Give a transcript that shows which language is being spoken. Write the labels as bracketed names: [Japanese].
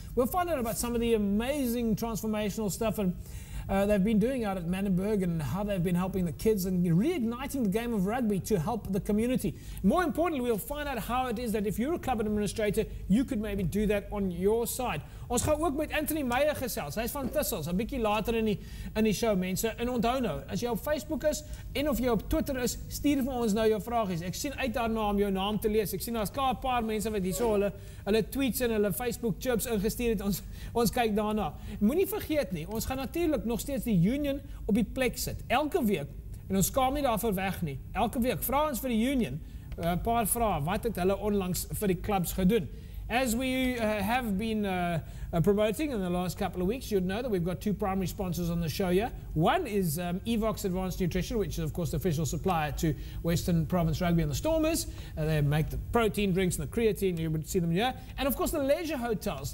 [English] We'll find out about some of the amazing transformational stuff and they've been doing out at Manenberg and how they've been helping the kids and reigniting the game of rugby to help the community. More importantly, we'll find out how it is that if you're a club administrator, you could maybe do that on your side. [Afrikaans] Ons gaan ook met Anthony Meyer gesels. Hy is van Thistle, 'n bietjie later in die show, mense. En onthou nou, as jy op Facebook is en of jy op Twitter is, stuur vir ons nou jou vragies. Ek sien uit daarna om jou naam te lees. Ek sien daar's klaar 'n paar mense wat hierso hulle tweets en hulle Facebook chips ingestuur het. Ons kyk daarna. Moenie vergeet nie, ons gaan natuurlik nog steeds die Union op die plek sit. Elke week, en ons skaam nie daarvoor weg nie. Elke week vra ons vir die Union 'n paar vrae. Wat het hulle onlangs vir die clubs gedoen? [English] As we have been promoting in the last couple of weeks, you'd know that we've got 2 primary sponsors on the show here. One is Evox Advanced Nutrition, which is of course the official supplier to Western Province Rugby and the Stormers. They make the protein drinks and the creatine, you would see them here. And of course the leisure hotels.